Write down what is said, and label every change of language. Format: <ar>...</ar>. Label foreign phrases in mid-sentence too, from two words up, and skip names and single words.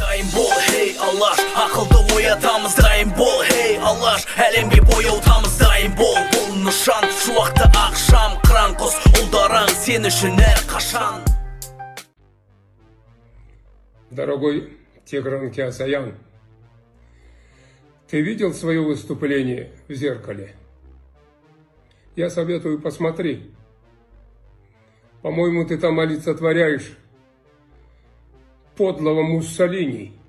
<kk>дайын бол, hey Алаш, ақылды оятамыз дайын бол, hey Алаш, әлемге бояутамыз дайын бол. Бұл нышан, шуақты ақшам, қыран құс ұлдарың сен үшін әрқашан.</kk> <ru>Дорогой Тигран Кеосаян, ты видел свое выступление в зеркале? Я советую, посмотри. По-моему, ты там олицетворяешь подлого Муссолини.</ru>